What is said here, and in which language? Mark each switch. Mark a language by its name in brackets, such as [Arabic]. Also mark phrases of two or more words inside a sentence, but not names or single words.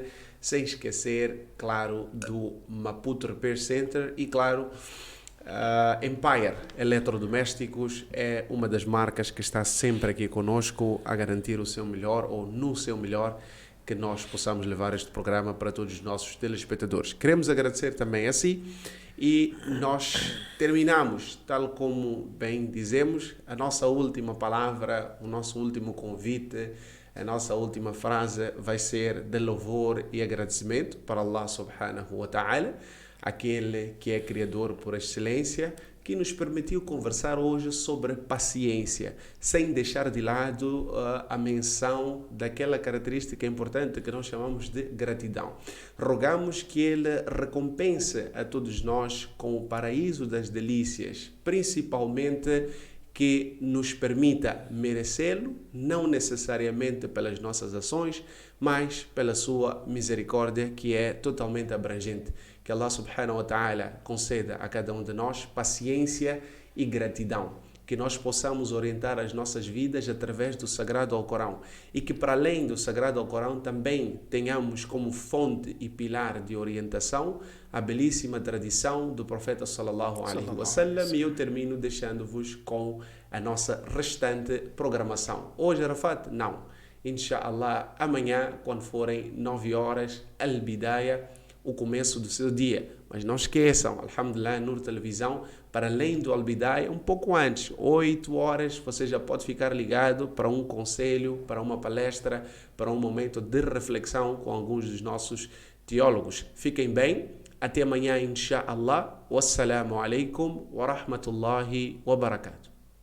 [Portuguese] Sem esquecer, claro, do Maputo Repair Center e, claro, Empire Eletrodomésticos é uma das marcas que está sempre aqui conosco a garantir o seu melhor, ou no seu melhor, que nós possamos levar este programa para todos os nossos telespectadores. Queremos agradecer também a si e nós terminamos, tal como bem dizemos, a nossa última palavra, o nosso último convite, a nossa última frase vai ser de louvor e agradecimento para [Arabic] الله سبحانه وتعالى, [Portuguese] aquele que é criador por excelência, que nos permitiu conversar hoje sobre paciência, sem deixar de lado a menção daquela característica importante que nós chamamos de gratidão. Rogamos que Ele recompense a todos nós com o paraíso das delícias, principalmente que nos permita merecê-lo, não necessariamente pelas nossas ações, mas pela sua misericórdia, que é totalmente abrangente. Que [Arabic] الله سبحانه وتعالى [Portuguese] conceda a cada um de nós paciência e gratidão. Que nós possamos orientar as nossas vidas através do Sagrado Alcorão. E que para além do Sagrado Alcorão também tenhamos como fonte e pilar de orientação a belíssima tradição do Profeta [Arabic] صلى الله عليه وسلم. [Portuguese] E eu termino deixando-vos com a nossa restante programação. Hoje, Arafat, não. Insha'Allah, amanhã, quando forem 9 horas, Al-Bidaya, o começo do seu dia. Mas não esqueçam, Alhamdulillah, Nur Televisão, para além do Al-Bidaya, um pouco antes, 8 horas, você já pode ficar ligado para um conselho, para uma palestra, para um momento de reflexão com alguns dos nossos teólogos. Fiquem bem, até amanhã, insha'Allah. [Arabic] والسلام عليكم ورحمة الله وبركاته.